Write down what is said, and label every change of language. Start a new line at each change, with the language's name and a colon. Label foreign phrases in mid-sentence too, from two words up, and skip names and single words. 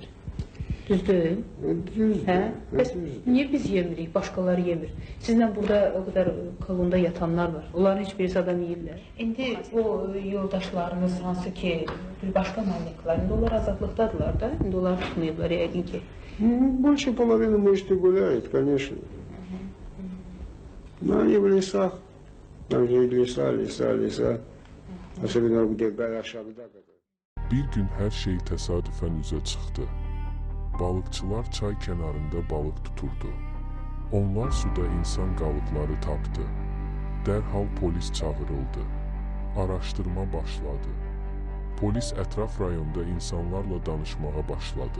Azerbaijani: Düzdür? Düzdür. Hə? Bəs Düzdür. niyə biz yemirik, başqaları yemir? Sizlə burada o qədər kolonda yatanlar var. Onların heç birisi adam yeyirlər. İndi o yoldaşlarınız hansı ki bir başqa malinklər, indi onlar azadlıqdadırlar da, indi onlar tutmayıblar yəqin ki.
Russian: Ну, больше половины, может, и гуляет, конечно. Но они в лесах. Там же леса. Особенно где гора Шагда.
Azerbaijani: Bir gün hər şey təsadüfən üzə çıxdı. Balıqçılar çay kənarında balıq tuturdu. Onlar suda insan qalıqları tapdı. Dərhal polis çağırıldı. Araşdırma başladı. Polis ətraf rayonda insanlarla danışmağa başladı.